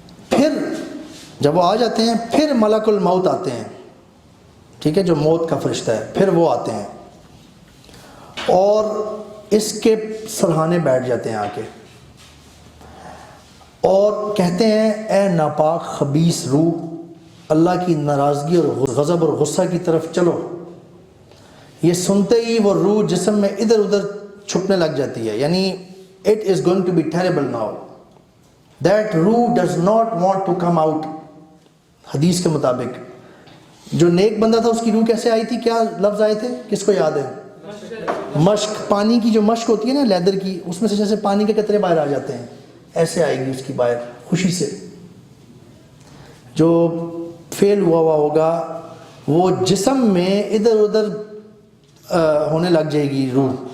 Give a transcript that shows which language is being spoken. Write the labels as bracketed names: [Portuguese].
[Urdu] پھر جب وہ آ جاتے ہیں پھر ملک الموت آتے ہیں، ٹھیک ہے، جو موت کا فرشتہ ہے، پھر وہ آتے ہیں اور اس کے سرہانے بیٹھ جاتے ہیں آ کے اور کہتے ہیں اے ناپاک خبیث روح، اللہ کی ناراضگی اور غضب اور غصہ کی طرف چلو. یہ سنتے ہی وہ روح جسم میں ادھر ادھر چھپنے لگ جاتی ہے، یعنی [English] it is going to be terrible now. That ruh does not want to come out. [Urdu] حدیث کے مطابق جو نیک بندہ تھا اس کی روح کیسے آئی تھی، کیا لفظ آئے تھے، کس کو یاد ہے؟ مشک، پانی کی جو مشک ہوتی ہے نا لیدر کی، اس میں سے جیسے پانی کے قطرے باہر آ جاتے ہیں، ایسے آئے گی اس کی باہر خوشی سے. جو فیل ہوا ہوگا وہ جسم میں ادھر ادھر ہونے لگ جائے گی روح.